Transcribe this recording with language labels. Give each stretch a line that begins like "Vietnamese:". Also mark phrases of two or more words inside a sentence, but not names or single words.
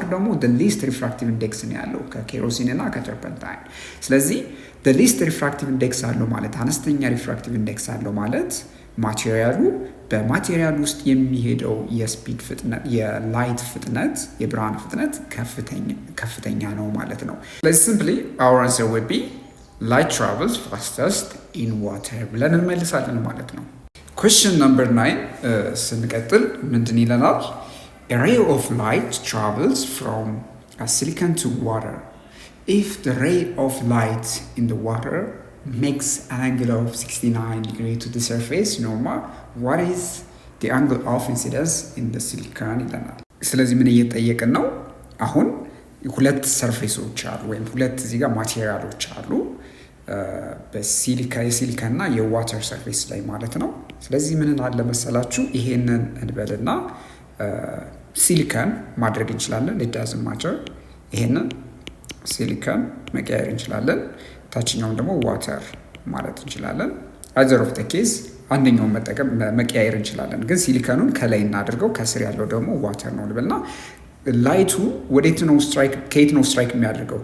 Amharic: ደግሞ
English: least refractive index
Amharic: ነው ያለው ከኬሮሲን እና ከተርፐንታይን። ስለዚህ
English: least refractive index
Amharic: አለው ማለት አነስተኛ
English: refractive index
Amharic: አለው ማለት ማቴሪያሉ በማቴሪያል ውስጥ የሚሄደው የስፒድ ፍጥነት የላይት ፍጥነት የብርሃን ፍጥነት ከፍተኛ ነው ማለት ነው። ስለዚህ ሲምፕሊ
English: our answer would be light travels fastest in water
Amharic: ብለን እንመልሳለን ማለት ነው።
English: question number 9
Amharic: ስንቀጥል ምንድን ይለናል?
English: a ray of light travels from silicon to water. If the ray of light in the water makes an angle of 69 degrees to the surface normal, what is the angle of incidence in the silicon
Amharic: ይለናል። ስለዚህ ምን እየጠየቅን ነው? አሁን ሁለት ሰርፌሶች አሉ ወይም ሁለት እዚህ ጋር ማቴሪያሎች አሉ። የሲሊከን እና የዋተር ሰርፌስ ላይ ማለት ነው። ስለዚህ ምን አለ መሰላችሁ ይሄንን እንበልና ሲሊከን ማድረግ እንችላለን።
English: doesn't matter
Amharic: ይሄንን ሲሊከን መቀየር እንችላለን። ታችኛውን ደግሞ ዋተር ማለት እንችላለን።
English: either of the case
Amharic: አንደኛውን መቀያየር እንችላለን። ግን ሲሊከኑን ከላይ እናድርገው፣ ከስር ያለው ደግሞ ዋተር ነው ልበልና ላይቱ ወዴት ነው ስትራይክ ከየት ነው ስትራይክ የሚያደርገው?